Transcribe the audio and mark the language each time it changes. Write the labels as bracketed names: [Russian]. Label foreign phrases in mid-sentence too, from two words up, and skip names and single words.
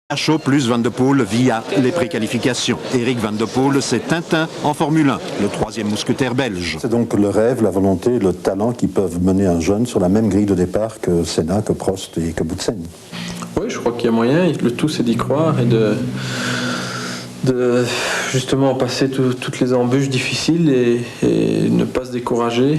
[French] Gachot plus Van de Poel via les préqualifications. Eric Van de Poel, c'est Tintin en Formule 1, le troisième mousquetaire belge. C'est donc le rêve, la volonté, le talent qui peuvent mener un jeune sur la même grille de départ que Senna, que Prost et que Boutsen. Oui, je crois qu'il y a moyen. Le tout, c'est d'y croire et de justement passer toutes les embûches difficiles et ne pas se décourager.